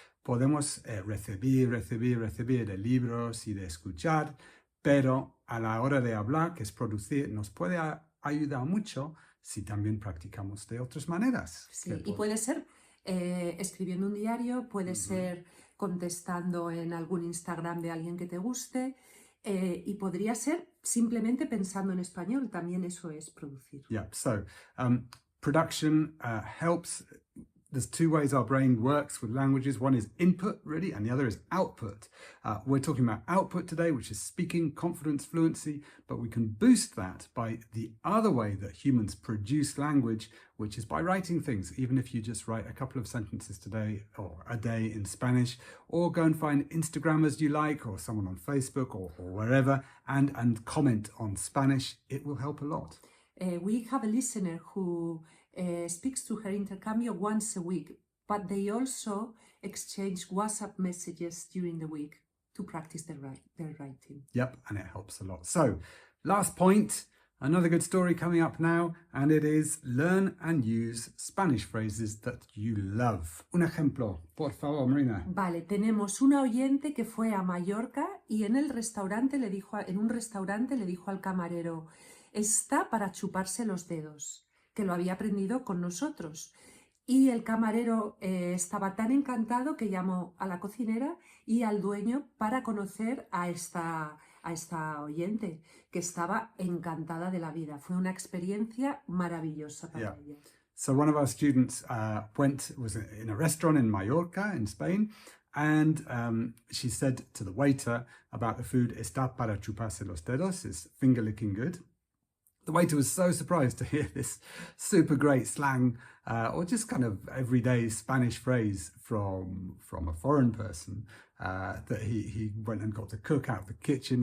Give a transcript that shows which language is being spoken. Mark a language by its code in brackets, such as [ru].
[es] Podemos recibir de libros y de escuchar, pero a la hora de hablar, que es producir, nos puede ayudar mucho si también practicamos de otras maneras. Sí, y puede ser escribiendo un diario, puede ser contestando en algún Instagram de alguien que te guste, y podría ser simplemente pensando en español, también eso es producir. [en] Yeah, so production helps. There's two ways our brain works with languages. One is input, really, and the other is output. We're talking about output today, which is speaking, confidence, fluency, but we can boost that by the other way that humans produce language, which is by writing things. Even if you just write a couple of sentences today or a day in Spanish, or go and find Instagrammers you like, or someone on Facebook or wherever, and comment on Spanish, it will help a lot. We have a listener who speaks to her intercambio once a week, but they also exchange WhatsApp messages during the week to practice their writing. Yep, and it helps a lot. So, last point, another good story coming up now, and it is learn and use Spanish phrases that you love. [es] Un ejemplo, por favor, Marina. Vale, tenemos una oyente que fue a Mallorca y en un restaurante le dijo al camarero: está para chuparse los dedos, que lo había aprendido con nosotros. Y el camarero estaba tan encantado que llamó a la cocinera y al dueño para conocer a esta oyente, que estaba encantada de la vida. Fue una experiencia maravillosa para ella. [en] So one of our students was in a restaurant in Mallorca, in Spain, and she said to the waiter about the food, [es] está para chuparse los dedos, [en] is finger licking good. The waiter was so surprised to hear this super great slang or just kind of everyday Spanish phrase from a foreign person that he went and got the cook out of the kitchen.